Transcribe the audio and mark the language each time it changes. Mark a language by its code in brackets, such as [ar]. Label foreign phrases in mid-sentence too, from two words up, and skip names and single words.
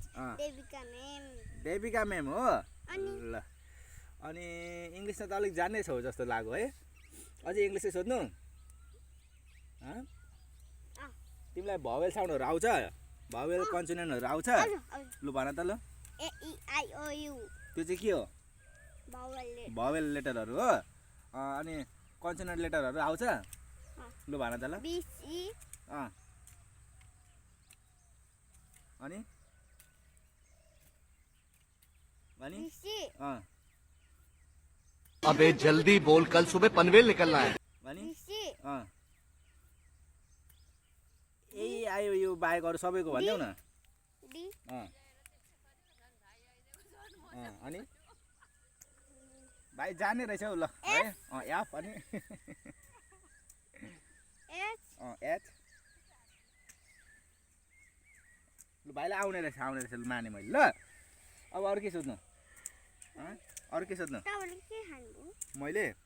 [ne] देविका म्याम हो ल अनि इङ्ग्लिसमा त अलिक जान्नै छौ जस्तो लाग्यो है अझै इङ्ग्लिसै सोध्नु तिमीलाई [en] vowel sounds [ne] आउँछ [en] vowel consonants [ne] आउँछ लु भन त ल [en] AEIOU [ne] त्यो चाहिँ के हो [en] vowel letters [ne] हो अनि [en] consonant letters [ne] आउँछ लु भन त ल [en] BC [ne] अनि [en] BC [hi] अबे जल्दी बोल कल सुबह पनवेल निकलना है [en] BC [ne] AEIOU बाहेक अरू सबैको भनिदेऊ न [en] D [ne] अनि भाइ जाने रहेछ हौ ल है एफ अनि एच लु भाइलाई आउने रहेछ लु माने मैले ल अब अरू के सोध्नु अरू के सोध्नु मैले